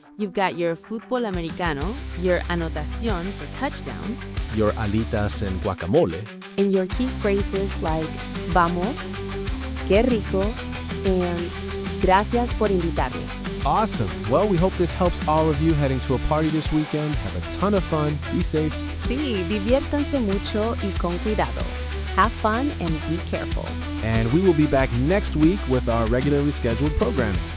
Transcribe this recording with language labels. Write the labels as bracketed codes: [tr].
[en] You've got your fútbol americano, your anotación for touchdown, Your alitas and guacamole. and your key phrases like vamos, qué rico, and [es] gracias por invitarme. [en] Awesome. Well, we hope this helps all of you heading to a party this weekend. Have a ton of fun. Be safe. [es] Sí, diviértanse mucho y con cuidado. [en] Have fun and be careful. And we will be back next week with our regularly scheduled programming.